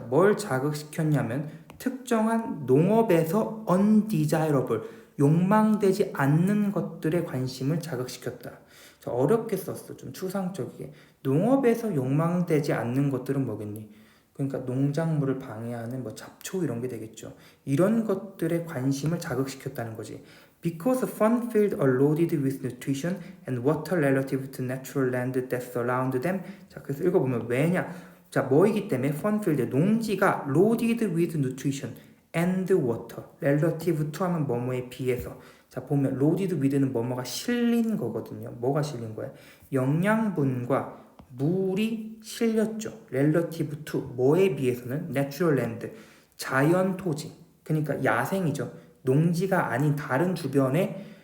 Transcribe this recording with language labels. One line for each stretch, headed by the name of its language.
Korean: 뭘 자극시켰냐면 특정한 농업에서 undesirable, 욕망되지 않는 것들의 관심을 자극시켰다. 어렵게 썼어. 좀 추상적이게. 농업에서 욕망되지 않는 것들은 뭐겠니? 그러니까 농작물을 방해하는 뭐 잡초 이런 게 되겠죠. 이런 것들의 관심을 자극시켰다는 거지.
English: Because fun fields are loaded with nutrition and water relative to natural land that surround them.
Korean: 자, 그래서 읽어보면 왜냐? 자, 뭐이기 때문에 fun-filled, 농지가
English: loaded with nutrition and water, relative to
Korean: 하면 뭐뭐에 비해서. 자, 보면 loaded with는 뭐뭐가 실린 거거든요. 뭐가 실린 거야? 영양분과 물이 실렸죠.
English: relative to
Korean: 뭐에 비해서는 natural land, 자연 토지. 그러니까 야생이죠. 농지가 아닌 다른 주변에